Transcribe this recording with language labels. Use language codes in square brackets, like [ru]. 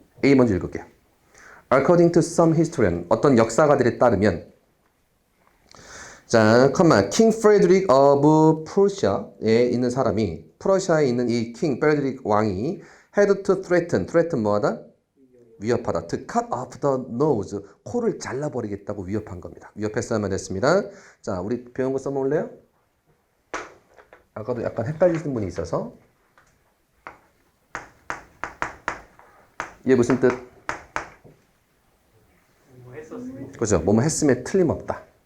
[ko] A 먼저 읽을게요. [en] According to some historian, [ko] 어떤 역사가들에 따르면 자, 킹 프레드릭 of Prussia에 있는 사람이 프러시아에 있는 이 킹 프레드릭 왕이 [en] had to threaten [ko] 뭐하다? 위협하다. [en] to cut off the nose [ko] 코를 잘라버리겠다고 위협한 겁니다. 위협했어야만 됐습니다. 자, 우리 배운 거 써먹을래요? 아까도 약간 헷갈리시는 분이 있어서 얘 무슨 뜻? 뭐 했었어요? 그죠? 뭐뭐 했음에 틀림없다.